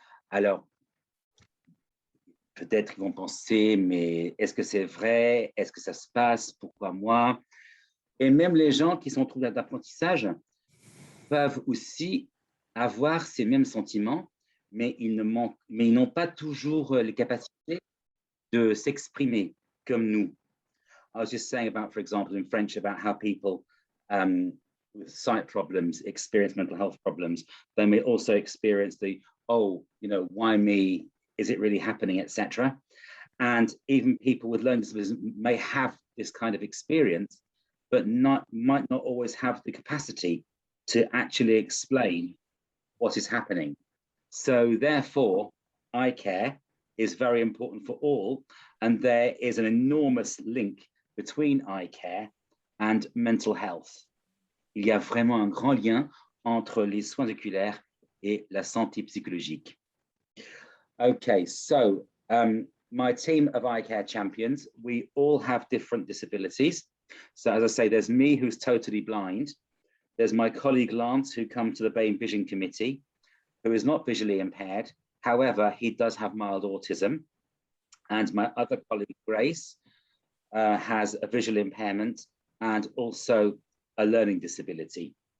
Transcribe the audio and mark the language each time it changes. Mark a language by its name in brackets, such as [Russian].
[French] Alors, peut-être qu'ils vont penser, mais est-ce que c'est vrai? Est-ce que ça se passe? Pourquoi moi? Et même les gens qui sont troublés d'apprentissage peuvent aussi avoir ces mêmes sentiments, mais ils n'ont pas toujours les capacités de s'exprimer comme nous. [English] I was just saying about, for example, in French, about how people with sight problems experience mental health problems. They may also experience the, oh, you know, why me? Is it really happening, etc. And even people with learning disabilities may have this kind of experience, but might not always have the capacity to actually explain what is happening. So therefore, eye care is very important for all, and there is an enormous link between eye care and mental health. [French] Il y a vraiment un grand lien entre les soins oculaires et la santé psychologique. [English] Okay, so my team of eye care champions, we all have different disabilities. So as I say, there's me who's totally blind. There's my colleague Lance, who comes to the BAME Vision Committee, who is not visually impaired. However, he does have mild autism. And my other colleague, Grace, has a visual impairment and also a learning disability.